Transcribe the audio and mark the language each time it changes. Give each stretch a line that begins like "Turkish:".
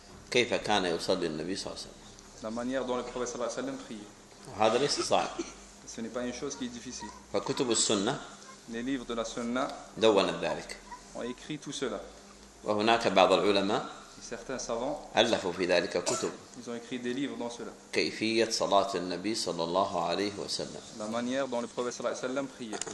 Arabic: كيف كان يصلي النبي صلى الله عليه وسلم؟
French: La manière dont le prophète
Arabic: صلى الله عليه وسلم
French: priait.
Arabic: هذا ليس صعب.
French: Ce n'est pas une chose qui est difficile.
Arabic: فكتب السنة.
French: Les livres de la Sunna.
Arabic: دونت ذلك.
French: On écrit tout cela.
Arabic: وهناك بعض العلماء
French: certains savants
Arabic: ألفوا في ذلك كتب
French: ils ont écrit des livres dans cela
Arabic: كيفية صلاة النبي صلى الله عليه وسلم
French: la manière dont le prophète
Arabic: صلى الله عليه وسلم
French: priait